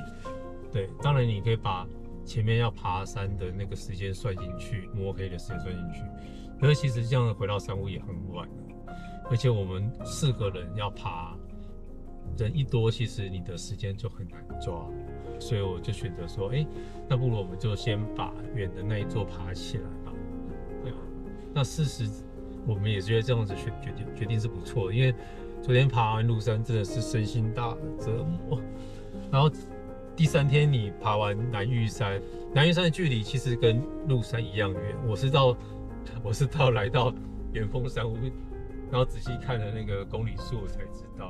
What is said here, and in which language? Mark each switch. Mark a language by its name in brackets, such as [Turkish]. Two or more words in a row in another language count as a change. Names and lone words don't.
[Chinese] 對，當然你可以把前面要爬山的那個時間算進去，摸黑的時間算進去，可是其實這樣回到山屋也很晚了，而且我們4個人要爬。人一多，其實你的時間就很難抓，所以我就選擇說，那不如我們就先把遠的那一座爬起来吧。對，那事實我們也覺得這樣子決定是不錯的，因為昨天爬完鹿山真的是身心大折磨，然後第3天你爬完南玉山，南玉山的距離其實跟鹿山一樣遠，我是到來到元豐山屋，然後仔細看了那個公里數，我才知道。